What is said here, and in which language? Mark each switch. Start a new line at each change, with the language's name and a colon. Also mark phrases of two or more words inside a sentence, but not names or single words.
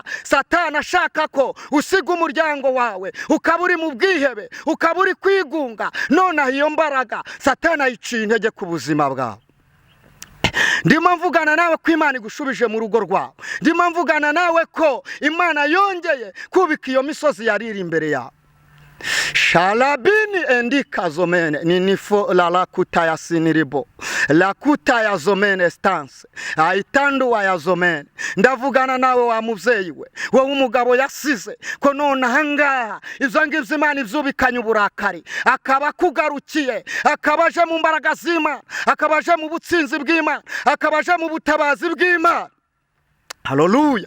Kinyarwanda: Satana ashaka ko usiga umuryango wawe, ukaburi mu bwihebe, ukaburi kwigunga. Nonaha iyo mbaraga Satana yiciye intege ku buzima bwawe. ndimo mvugana nawe ko Imana igushubije mu rugo rwawe. Ndimo mvugana nawe ko Imana yongeye kubika iyo misozi yari iri imbere yawe. Shalabini endika zomene ninifo la kuta ya siniribo la kuta ya zomene stance aitandu wa ya zomene. Ndavugana nawe wa muvyeyi we wowe umugabo yasize ko none ahangaha ivyo ngivyo Imana ivyubikanye uburakari, akaba kugarukiye, akabaje mu mbaraga z'Imana, akabaje mu butsinzi bw'Imana, akabaje mu butabazi bw'Imana. Haleluya.